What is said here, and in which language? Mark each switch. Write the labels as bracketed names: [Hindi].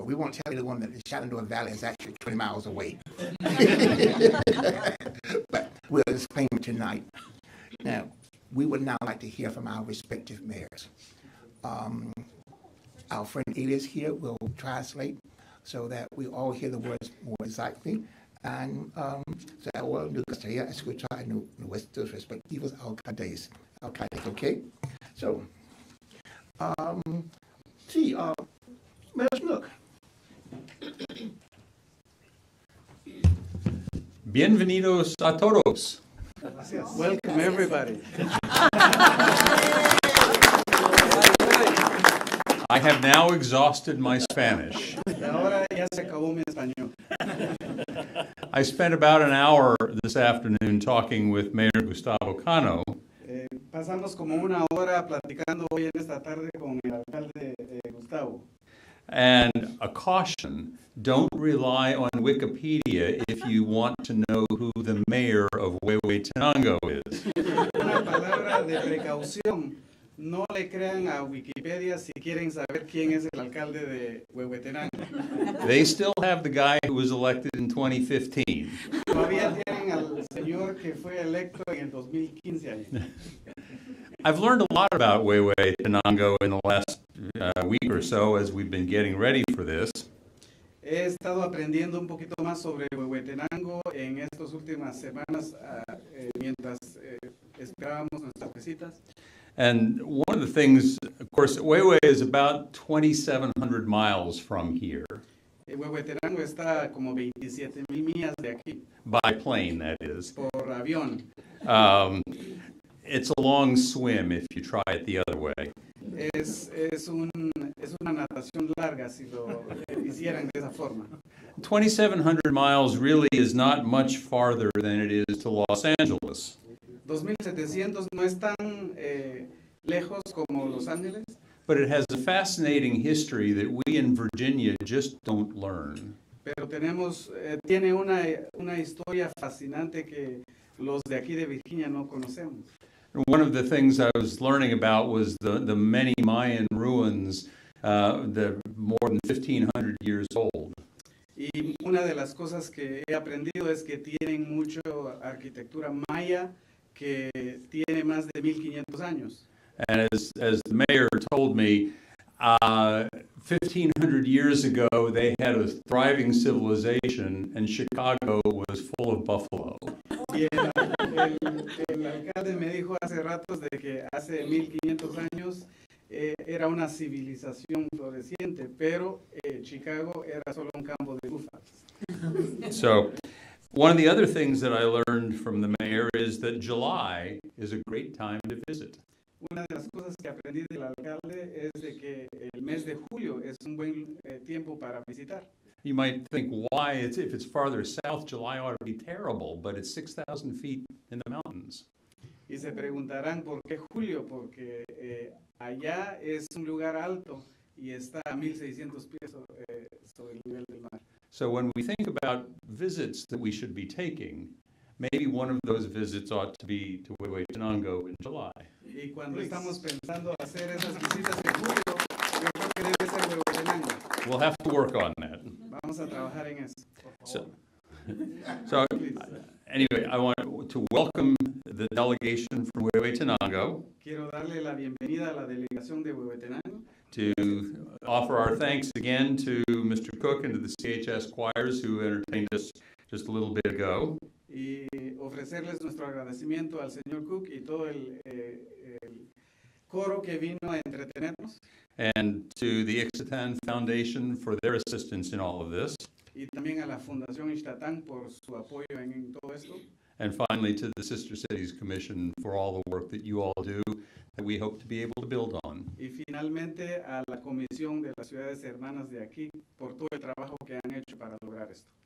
[English] We won't tell anyone that the Shenandoah Valley is actually 20 miles away. But we'll explain it tonight. Now, we would now like to hear from our respective mayors. Our friend Elias here will translate so that we all hear the words more exactly. [Spanish] And se ahora nos gustaría escuchar a nuestros respectivos alcaldes, okay? [English] So, sí, Mayor Snook. [Spanish] Bienvenidos a todos. [English] Welcome everybody. I have now exhausted my Spanish. [Spanish] Ahora ya se acabó mi español. [English] I spent about an hour this afternoon talking with Mayor Gustavo Cano. [Spanish] Pasamos como una hora platicando hoy en esta tarde con el alcalde Gustavo. [English] And a caution, don't rely on Wikipedia if you want to know who the mayor of Huehuetenango is. [Spanish] Una palabra de precaución, no le crean a Wikipedia si quieren saber quién es el alcalde de Huehuetenango. [English] They still have the guy who was elected in 2015. [Spanish] Todavía tienen al señor que fue electo en el 2015 ahí. [English] I've learned a lot about Huehuetenango in the last week or so as we've been getting ready for this. [Spanish] He estado aprendiendo un poquito más sobre Huehuetenango en estas últimas semanas mientras esperábamos nuestras visitas. [English] And one of the things, of course, Huehue is about 2,700 miles from here. [Spanish] Huehuetenango está como 27,000 millas de aquí, [English] by plane, that is. [Spanish] por avión. [English] It's a long swim if you try it the other way. [Spanish] Es una natación larga si lo hicieran de esa forma. [English] 2,700 miles really is not much farther than it is to Los Angeles. [Spanish] 2,700 no es tan lejos como Los Ángeles, [English] But it has a fascinating history that we in Virginia just don't learn. [Spanish] pero tiene una historia fascinante que los de aquí de Virginia no conocemos. [English] One of the things I was learning about was the many Mayan ruins that more than 1,500 years old. [Spanish] Y una de las cosas que he aprendido es que tienen mucha arquitectura maya que tiene más de 1,500 años. [English] And as the mayor told me, 1,500 years ago they had a thriving civilization and Chicago was full of buffalo. [Spanish] Y el alcalde me dijo hace ratos de que hace 1,500 años era una civilización floreciente, pero Chicago era solo un campo de búfalos. [English] So one of the other things that I learned from the mayor is that July is a great time to visit. [Spanish] Una de las cosas que aprendí del alcalde es de que el mes de julio es un buen tiempo para visitar. [English] You might think, why? If it's farther south, July ought to be terrible, but it's 6,000 feet in the mountains. [Spanish] Y se preguntarán por qué julio, porque allá es un lugar alto y está a 1,600 pies sobre el nivel del mar. [English] So when we think about visits that we should be taking, maybe one of those visits ought to be to Huehuetenango in July. [Spanish] Y cuando estamos pensando hacer esas visitas en julio, yo creo que debe ser Huehuetenango. [English] We'll have to work on that. [Spanish] Vamos a trabajar en eso. [English] So anyway, I want to welcome the delegation from Huehuetenango, [Spanish] Quiero darle la bienvenida a la delegación de Huehuetenango, [English] to offer our thanks again to Mr. Cook and to the CHS choirs who entertained us just a little bit ago. [Spanish] y ofrecerles nuestro agradecimiento al señor Cook y todo el coro que vino a entretenernos, [English] And to the Ixtatan Foundation for their assistance in all of this. [Spanish] y también a la Fundación Ixtatán por su apoyo en todo esto. [English] And finally, to the Sister Cities Commission for all the work that you all do that we hope to be able to build on. [Spanish] Y finalmente a la Comisión de las Ciudades Hermanas de aquí por todo el trabajo que han hecho para lograr esto.